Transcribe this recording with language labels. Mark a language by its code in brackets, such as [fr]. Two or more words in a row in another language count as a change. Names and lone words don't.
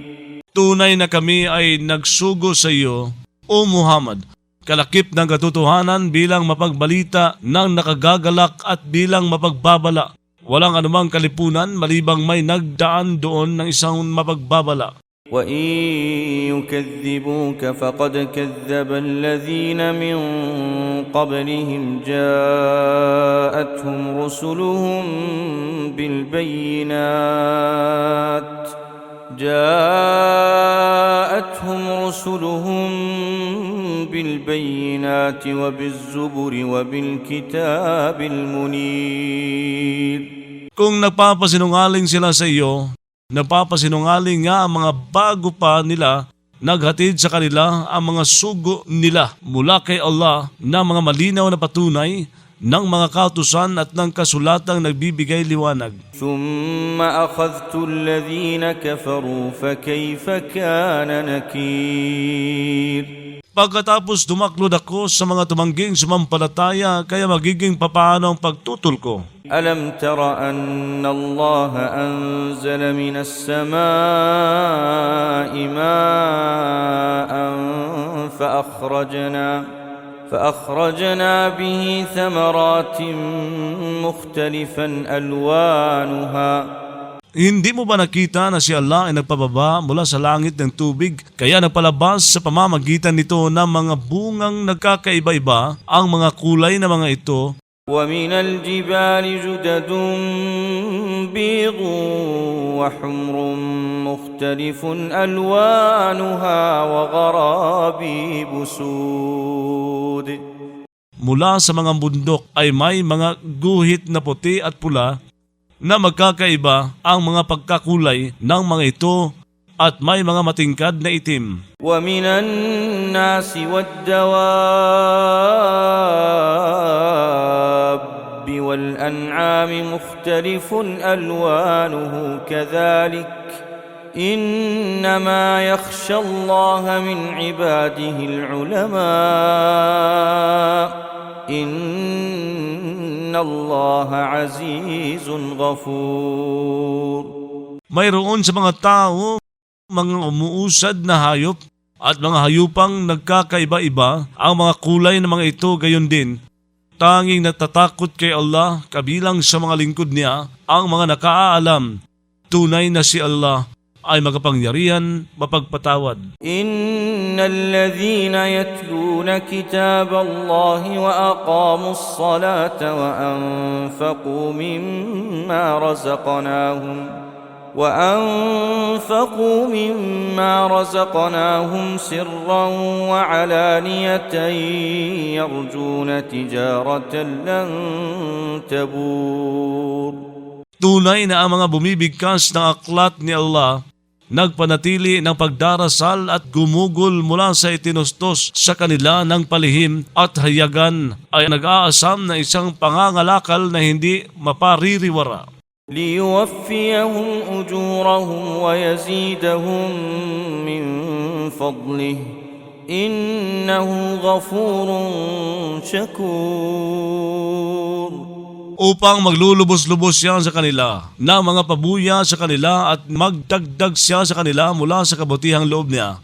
[tl] Tunay na kami ay nagsugo sa iyo, O Muhammad, kalakip ng katotohanan bilang mapagbalita ng nakagagalak at bilang mapagbabala. Walang anumang kalipunan malibang may nagdaan doon ng isang mapagbabala. [ar] وإن يكذبوك فقد كذب الذين من قبلهم جاءتهم رسلهم بالبينات وبالزبر وبالكتاب المنير. [tl] Kung nagpapasinungaling sila sa iyo, napapasinungaling nga ang mga bago pa nila, naghatid sa kanila ang mga sugo nila mula kay Allah na mga malinaw na patunay ng mga kautusan at ng kasulatang nagbibigay liwanag. [ar] ثم أخذت الذين كفروا فكيف كان نكير. [tl] Pagkatapos dumaklod ako sa mga tumangging sumampalataya, kaya magiging papaano ang pagtutol ko. [ar] ألم تر أن الله أنزل من السماء ماء فأخرجنا به ثمرات مختلفا ألوانها. [tl] Hindi mo ba nakita na si Allah ay nagpababa mula sa langit ng tubig, kaya nagpalabas sa pamamagitan nito ng mga bungang nagkakaiba-iba? Ang mga kulay na mga ito [ar] ومن الجبال جدد بيض وحمر مختلف ألوانها وغرابيب سود. [tl] Mula sa mga bundok ay may mga guhit na puti at pula na magkakaiba ang mga pagkakulay ng mga ito at may mga matingkad na itim. [ar] ومن الناس والدواب والأنعام مختلف ألوانه كذلك إنما يخشى الله من عباده العلماء إن الله عزيز غفور. [tl] Mayroon sa mga tao mga umuusad na hayop at mga hayupang nagkakaiba-iba. Ang mga kulay ng mga ito gayon din. Tanging natatakot kay Allah kabilang sa mga lingkod niya ang mga nakaalam. Tunay na si Allah ay makapangyarihan, mapagpatawad. [ar] إن الذين يتلون كتاب الله وأقاموا الصلاة وأنفقوا مما رزقناهم سرا وعلانية يرجون تجارة لن تبور. [tl] Tunay na ang mga bumibigkas ng aklat ni Allah, nagpanatili ng pagdarasal at gumugol mula sa itinustos sa kanila ng palihim at hayagan ay nag-aasam na isang pangangalakal na hindi mapaririwara. [ar] ليوفيهم أجورهم ويزيدهم من فضله إنه غفور شكور. [tl] Upang maglulubos-lubos siya sa kanila ng mga pabuya sa kanila at magdagdag siya sa kanila mula sa kabutihang loob niya.